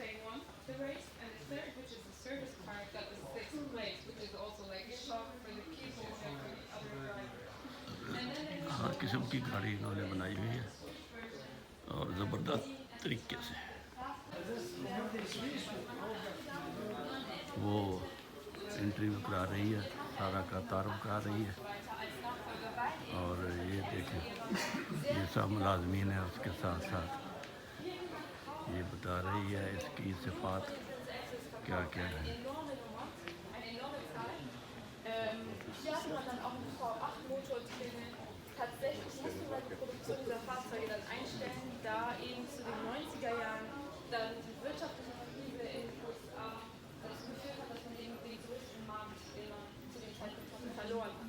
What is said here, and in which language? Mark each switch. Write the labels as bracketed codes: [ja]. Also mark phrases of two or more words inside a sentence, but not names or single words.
[ur] ہر قسم کی گاڑی انہوں نے بنائی ہوئی ہے اور زبردست طریقے سے. انٹرویو کرا رہی ہے، سارا کا تعارف کرا رہی ہے۔ اور یہ دیکھیں، یہ سب ملازمین ہے، اس کے ساتھ ساتھ یہ بتا رہی ہے اس کی صفات کیا کیا ہے. [de] Hier hatte man dann auch einen V8-Motor drin. Tatsächlich musste man die Produktion dieser Fahrzeuge dann einstellen, da eben zu den 90er Jahren dann die wirtschaftliche Krise in den USA dazu geführt hat, dass man eben den größten Markt, den man zu dem Zeitpunkt verloren hat.